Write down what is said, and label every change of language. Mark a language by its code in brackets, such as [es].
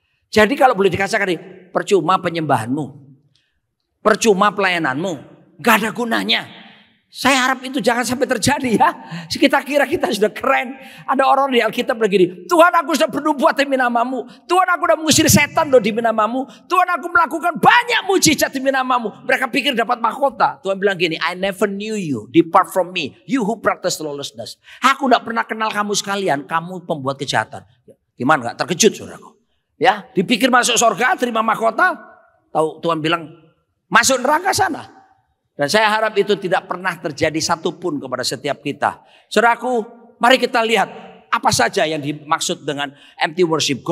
[id] Jadi kalau boleh dikatakan, percuma penyembahanmu, percuma pelayananmu, gak ada gunanya. Saya harap itu jangan sampai terjadi ya. Kita kira kita sudah keren. Ada orang di Alkitab begini, Tuhan aku sudah bernubuat demi namamu. Tuhan aku sudah mengusir setan loh demi namamu. Tuhan aku melakukan banyak mujizat demi namamu. Mereka pikir dapat mahkota. Tuhan bilang gini, [en] I never knew you, depart from me, you who practice lawlessness. [id] Aku tidak pernah kenal kamu sekalian, kamu pembuat kejahatan. Gimana gak terkejut saudaraku? Ya, dipikir masuk surga, terima mahkota. Tahu Tuhan bilang masuk neraka sana. Dan saya harap itu tidak pernah terjadi satupun kepada setiap kita. Saudaraku, mari kita lihat apa saja yang dimaksud dengan [en] empty worship.